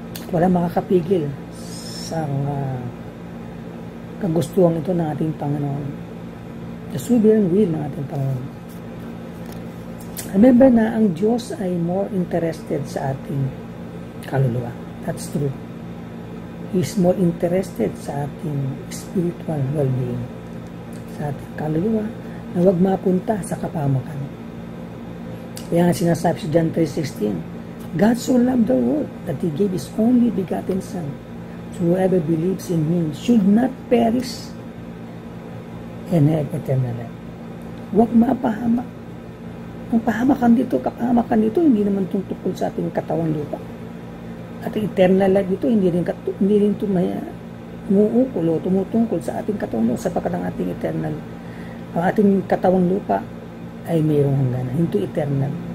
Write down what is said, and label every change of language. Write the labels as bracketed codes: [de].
[tl] Wala makakapigil sa kagustuhan ito ng ating Panginoon. [en] The sovereign will [tl] ng ating Panginoon. Remember na ang Diyos ay [en] more interested [tl] sa ating kaluluwa. [en] That's true. He is more interested [tl] sa ating [en] spiritual well-being. [tl] Sa ating kaluluwa na huwag mapunta sa kapahamakan. Kaya nga sinasabi sa [en] John 3:16, God so loved the world that He gave His only begotten Son. So whoever believes in Him should not perish and have eternal life. [tl] Huwag mapahamak. Ang kapahamakan dito, hindi naman tungkol sa ating katawang lupa. At eternal life dito, hindi rin ito umuukol o tumutungkol sa ating katawang lupa, sapagkat ang ating ang ating katawang lupa ay mayroong hangganan, hindi eternal.